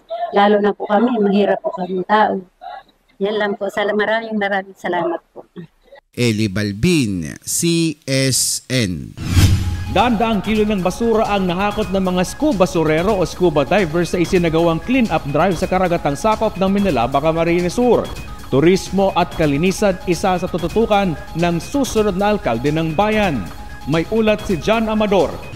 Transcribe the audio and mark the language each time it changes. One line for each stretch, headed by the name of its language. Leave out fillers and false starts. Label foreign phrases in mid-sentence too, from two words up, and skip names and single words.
Filipino: Lalo na po kami, mahirap po kami tao. Yan lang po. Maraming salamat po. Eli Balbin, CSN. Daan-daang kilo ng basura ang nahakot ng mga scuba basurero o
English: scuba divers
Filipino: sa isinagawang
English: clean-up drive
Filipino: sa karagatang sakop ng Minalaba, Camarines Sur. Turismo at kalinisan isa sa tututukan ng susunod na alkalde ng bayan. May ulat si John Amador.